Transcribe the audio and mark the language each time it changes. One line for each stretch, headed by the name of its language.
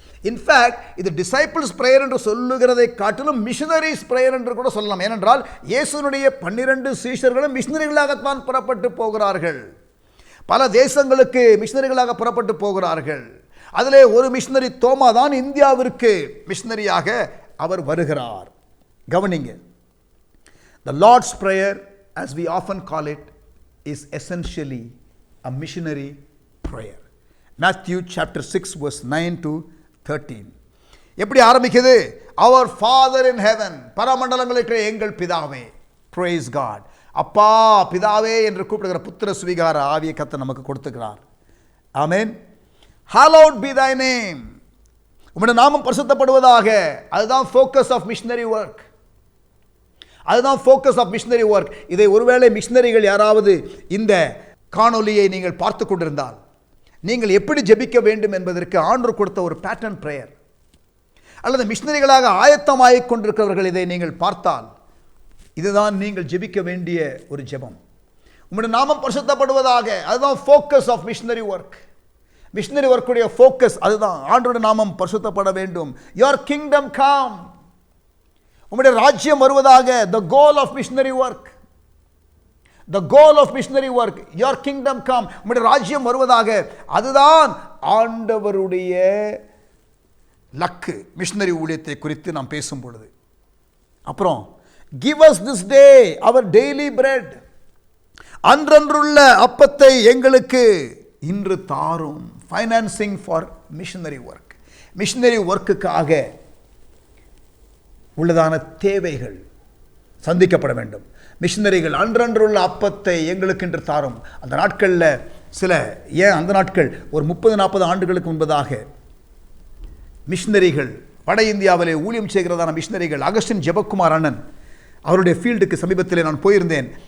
Tamil: In fact இது
English: disciples prayer
Tamil: என்று சொல்லுகிறதை காட்டிலும்
English: missionaries prayer
Tamil: என்று கூட சொல்லலாம். ஏனென்றால் இயேசுனுடைய 12 சீஷர்களும் மிஷனரிகளாகத்தான் புறப்பட்டு போகிறார்கள். பல தேசங்களுக்கு மிஷனரிகளாக புறப்பட்டு போகிறார்கள். அதிலே ஒரு மிஷனரி தோமா தான் இந்தியாவிற்கு மிஷனரியாக அவர் வருகிறார். கவனிங்க,
English: the Lord's prayer as we often call it is essentially a missionary prayer. Matthew chapter 6 verse 9 to 13.
Tamil: எப்படி ஆரம்பிக்குது?
English: Our Father in heaven,
Tamil: பரமண்டலங்களில் எங்கள் பிதாவே.
English: Praise God.
Tamil: அப்பா பிதாவே என்று கூப்பிடுகிற புத்திர சுவிகார ஆவியை கர்த்தர் நமக்கு கொடுத்துக்கிறார். ஆமென்.
English: Hallowed be thy name.
Tamil: உம்முடைய நாமம் பரிசுத்தப்படுவதாக. அதுதான்
English: focus of missionary work. அதுதான் focus of missionary work.
Tamil: இதை ஒருவேளை மிஷனரிகள் யாராவது இந்த காணொலியை நீங்கள் பார்த்து கொண்டிருந்தால் நீங்கள் எப்படி ஜெபிக்க வேண்டும் என்பதற்கு ஆண்டவர் கொடுத்த ஒரு
English: pattern prayer,
Tamil: அல்லது மிஷனரிகளாக ஆயத்தமாகிக் கொண்டிருக்கிறவர்கள் இதை நீங்கள் பார்த்தால் இதுதான் நீங்கள் ஜெபிக்க வேண்டிய ஒரு ஜெபம். உம்முடைய நாமம் பரிசுத்தப்படுவதாக. அதுதான்
English: Focus of missionary work.
Tamil: Missionary ஒர்க்குடைய focus அதுதான். ஆண்டவருடைய நாமம் பரிசுத்தப்பட வேண்டும்.
English: Your kingdom come.
Tamil: உம்முடைய ராஜ்யம் வருவதாக.
English: the goal of missionary work. the goal of missionary work. your kingdom come.
Tamil: உம்முடைய ராஜ்யம் வருவதாக. அதுதான் ஆண்டவருடைய லக்கு மிஷனரி ஊழியத்தை குறித்து நாம் பேசும் பொழுது. அப்புறம்
English: give us this day our daily bread.
Tamil: அன்றன்றுள்ள அப்பத்தை எங்களுக்கு இன்று தாரும்.
English: Financing for missionary work.
Tamil: Missionary ஒர்க்குக்காக உள்ளதான தேவைகள் சந்திக்கப்பட வேண்டும். மிஷனரிகள் அன்றன்றுள்ள அப்பத்தை எங்களுக்கு என்று தாரும். அந்த நாட்களில் அந்த நாட்கள் ஒரு 30-40 ஆண்டுகளுக்கு முன்பதாக மிஷனரிகள் வட இந்தியாவிலே ஊழியம் செய்கிறதான மிஷனரிகள், அகஸ்டின் ஜெபக்குமார் அண்ணன் அவருடைய ஃபீல்டுக்கு சமீபத்தில் நான் போயிருந்தேன்.